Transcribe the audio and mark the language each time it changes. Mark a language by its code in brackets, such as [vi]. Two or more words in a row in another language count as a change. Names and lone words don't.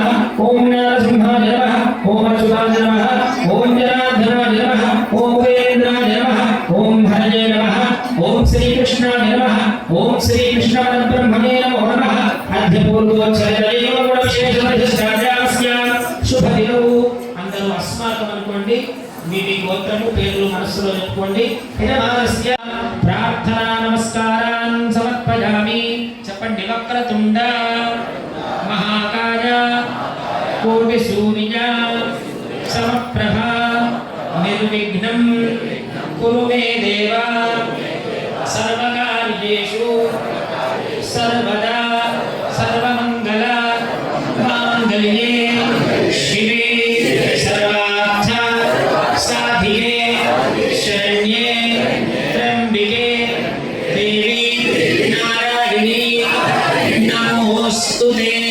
[sa] ओम नरसिंहाय नमः ओम अच्युताय नमः ओम जनार्दनाय नमः ओम वेन्द्राय नमः ओम हरये नमः ओम श्री कृष्णाय नमः ओम श्री कृष्ण परब्रह्मणे नमो नमः अध्यपूर्वोच्चरयो गुणविशेषवर्धस्यास्य शुभदिनौ [te] అందరూ అస్మాకం అనుకోండి మీ గోత్రము పేర్లు మనస్సులో చెప్పుకోండి [sa] హిరమానస్య ప్రార్థనా నమస్కారాన్ సమర్పయామి చెప్పండి వక్రతుండ మహాకాయ కోటి సూర్య సమప్రభ నిర్విఘ్నం కురు మే దేవ సర్వకార్యేషు సర్వదా సర్వమంగళ మాంగళ్యే శివే సర్వార్థ సాధికే శరణ్యే త్ర్యంబకే దేవి నారాయణి నమోస్తుతే